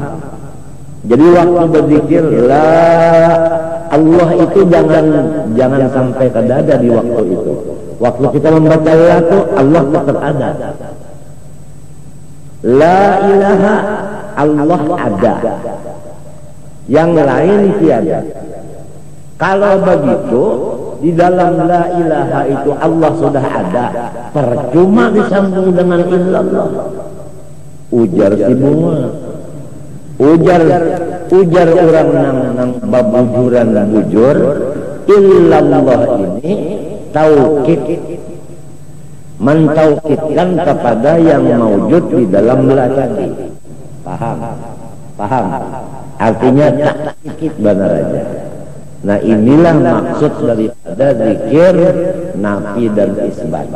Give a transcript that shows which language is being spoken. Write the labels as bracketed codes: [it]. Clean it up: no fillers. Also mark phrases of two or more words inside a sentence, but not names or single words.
[id] Jadi waktu berzikir la, Allah itu jangan sampai ke dada di waktu itu. Waktu kita membaca la itu Allah tetap ada. [ar] لا إله, [id] Allah ada. Yang lain tiada. Kalau begitu di dalam [ar] لا إله [id] itu Allah sudah ada, percuma disambung dengan illallah. [bjn] Ujar si bunga, ujar orang nang babujuran bujur, [id] illallah ini taukid, mentaukidkan kepada yang maujud di dalam la tadi. Paham? Artinya takkid benar aja. Nah inilah maksud daripada zikir nafi dan isbat.